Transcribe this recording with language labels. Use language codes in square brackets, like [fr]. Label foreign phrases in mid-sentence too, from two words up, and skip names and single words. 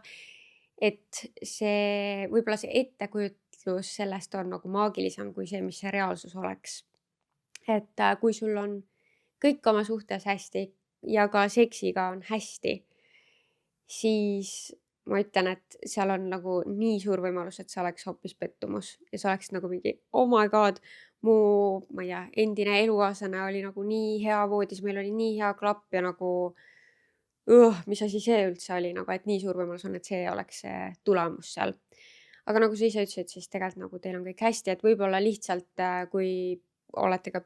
[et] Et see, võib-olla see ettekujutlus sellest on nagu maagilisem kui see, mis see reaalsus oleks. Et kui sul on kõik oma suhtes hästi ja ka seksiga on hästi, siis ma ütlen, et seal on nagu nii suur võimalus, et see oleks hoopis pettumus ja see oleks nagu mingi, [en] oh my god, [et] mu, ma ei tea, endine elukaaslane oli nagu nii hea voodis, meil oli nii hea klapp ja nagu mis asi see üldse oli, nagu, et nii suur võimalus on, et see oleks see tulemus seal. Aga nagu sa ise ütlesid, siis tegelikult nagu teil on kõik hästi, et võib-olla lihtsalt, kui olete ka